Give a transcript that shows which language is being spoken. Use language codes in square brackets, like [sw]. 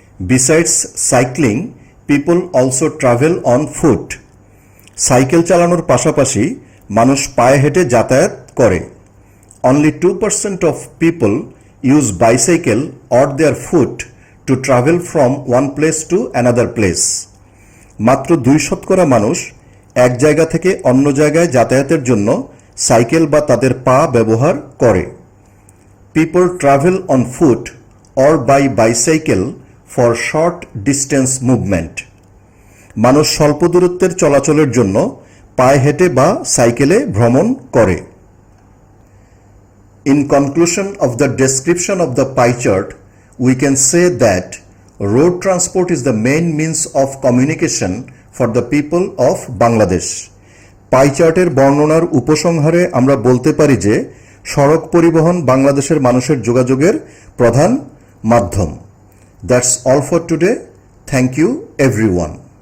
[en] Besides cycling, people also travel on foot. [bn] Cycle চালানোর পাশাপাশি মানুষ পায়ে হেঁটে যাতায়াত করে. [en] Only 2% of people use bicycle or their foot to travel from one place to another place. [bn] মাত্র 2% মানুষ এক জায়গা থেকে অন্য জায়গায় যাতায়াতের জন্য সাইকেল বা তাদের পা ব্যবহার করে. [en] People travel on foot or by bicycle for short distance movement. [bn] মানুষ স্বল্প দূরত্বের চলাচলের জন্য পায়ে হেঁটে বা সাইকেলে ভ্রমণ করে. [en] In conclusion of the description of the pie chart, we can say that road transport is the main means of communication for the people of Bangladesh. [bn] পাই চার্টের বর্ণনার উপসংহারে আমরা বলতে পারি যে সড়ক পরিবহন বাংলাদেশের মানুষের যোগাযোগের প্রধান মাধ্যম। [en] That's all for today. Thank you everyone.